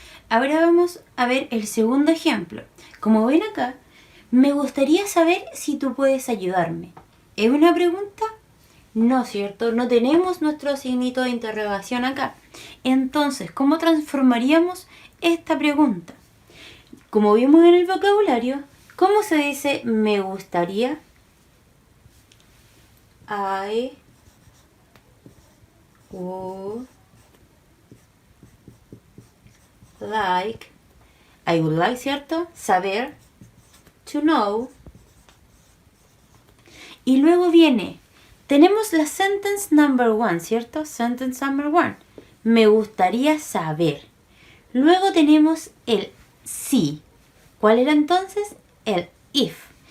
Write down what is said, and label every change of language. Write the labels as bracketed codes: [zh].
[es] Ahora vamos a ver el segundo ejemplo. Como ven acá, me gustaría saber si tú puedes ayudarme. ¿Es una pregunta? No, ¿cierto? No tenemos nuestro signito de interrogación acá. Entonces, ¿cómo transformaríamos esta pregunta? Como vimos en el vocabulario, ¿cómo se dice me gustaría? [en] I would like, I would like, ¿cierto? Saber, to know. [es] Y luego viene, tenemos la [en] sentence number 1, [es] ¿cierto? [en] Sentence number 1. [es] Me gustaría saber. Luego tenemos el sí. ¿Cuál era entonces? El if.